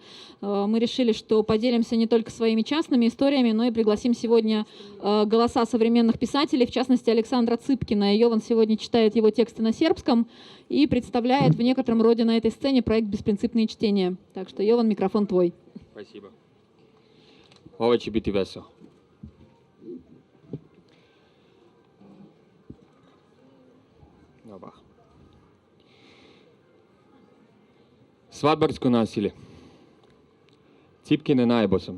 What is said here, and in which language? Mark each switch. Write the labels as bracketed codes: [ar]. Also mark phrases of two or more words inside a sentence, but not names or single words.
[ru] Мы решили, что поделимся не только своими частными историями, но и пригласим сегодня голоса современных писателей, в частности Александра Ципкина. Йован сегодня читает его тексты на сербском и представляет в некотором роде на этой сцене проект «Беспринципные чтения». Так что, Йован, микрофон твой. Спасибо. [sr] Ovo će biti veselo. Svadbarsko nasilje. Cipkine najebo sam.